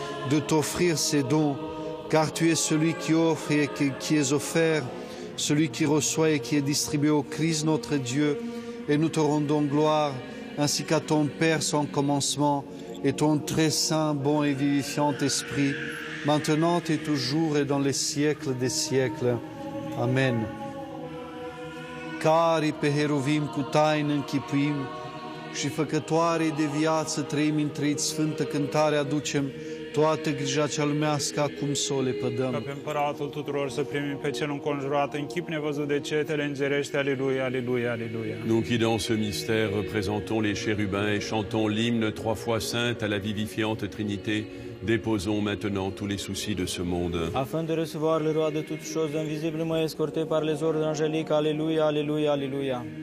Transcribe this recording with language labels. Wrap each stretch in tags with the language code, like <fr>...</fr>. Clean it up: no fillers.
<fr>de t'offrir ces dons, car tu es celui qui offre et qui est offert, celui qui reçoit et qui est distribué au Christ notre Dieu, et nous te rendons gloire, ainsi qu'à ton Père sans commencement, et ton très saint, bon et vivifiant Esprit, maintenant et toujours et dans les siècles des siècles. Amen.</fr> <ro>Cari pe heruvim cu taină închipuim și făcătoare de viață trăim într-ei sfântă cântare aducem toată grija cea lumească acum să o Ca lepădăm. pe împăratul tuturor să primim pe cel înconjurat în chip nevăzut de cetele îngerești. Aleluia, aleluia, aleluia.</ro> <fr>Nous qui dans ce mystère représentons les chérubins et chantons l'hymne 3 fois sainte à la vivifiante Trinité, déposons maintenant tous les soucis de ce monde. Afin de recevoir le roi de toutes choses, invisiblement escorté par les ordres angéliques. Alléluia, alléluia, alléluia.</fr>